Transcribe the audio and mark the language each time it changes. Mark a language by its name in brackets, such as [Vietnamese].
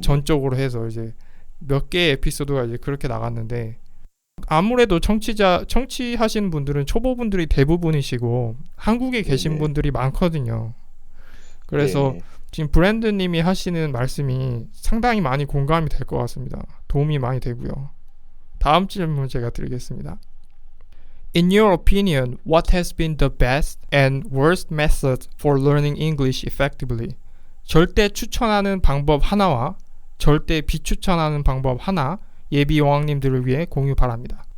[Korean] 전적으로 해서 이제 몇 개의 에피소드가 이제 그렇게 나갔는데 아무래도 청취하시는 분들은 초보분들이 대부분이시고 한국에 계신 네네. 분들이 많거든요. 그래서 네네. 지금 브랜드님이 하시는 말씀이 상당히 많이 공감이 될 것 같습니다. 도움이 많이 되고요. 다음 질문 제가 드리겠습니다. [English] In your opinion, what has been the best and worst method for learning English effectively? [Korean] 절대 추천하는 방법 하나와 절대 비추천하는 방법 하나 예비 여왕님들을 위해 공유 바랍니다.